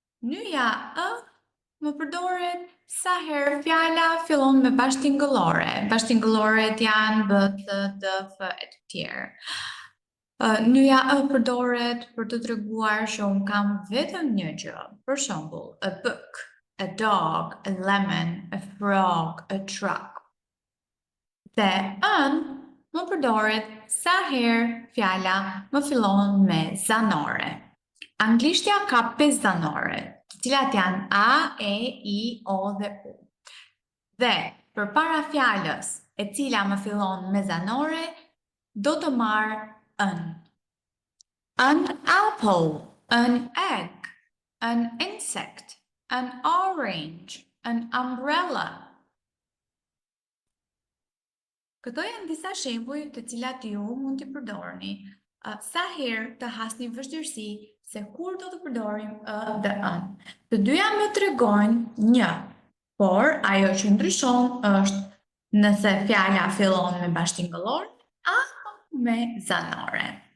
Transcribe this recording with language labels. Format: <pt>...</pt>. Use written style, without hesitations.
<sq>Nyja ë më përdoret sa herë fjala fillon me bashkëtingëllore. Bashkëtingëlloret janë b, c, d, f e të tjerë. Nyja ë përdoret për të treguar që unë kam vetëm një gjë. Për shembull,</sq> <en>a book, a dog, a lemon, a frog, a truck.</en> <sq>Dhe ën më përdoret sa herë fjala më fillon me zanore. Anglishtja ka 5 zanore, të cilat janë a, e, i, o dhe u. Dhe përpara fjalës e cila më fillon me zanore, do të marr ën.</sq> <en>An apple, an egg, an insect, an orange, an umbrella.</en> <sq>Këto janë disa shembuj të cilat ju mund t'i përdorni sa herë të hasni vështirësi se kur do të përdorim ë dhe ën. Të dyja më tregojnë një, por ajo që ndryshon është nëse fjala fillon me bashkëtingëllor apo me zanore.</sq>